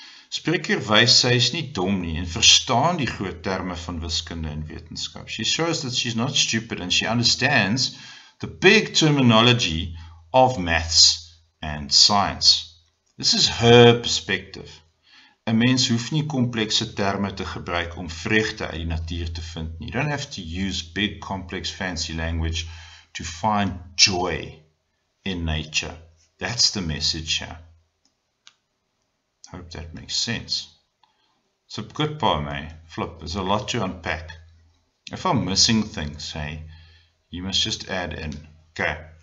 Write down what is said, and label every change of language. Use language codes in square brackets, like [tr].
[af] Spreker wys sy is nie dom nie en verstaan die groot terme van wiskunde en wetenskap. [en] She shows that she's not stupid and she understands the big terminology of maths and science. This is her perspective. [af] 'n Mens hoef nie komplekse terme te gebruik om vreugde uit die natuur te vind nie. [en] You don't have to use big, complex, fancy language to find joy in nature. That's the message here. Hope that makes sense. It's a good poem, eh? Flip, there's a lot to unpack. If I'm missing things, hey, you must just add in. Okay.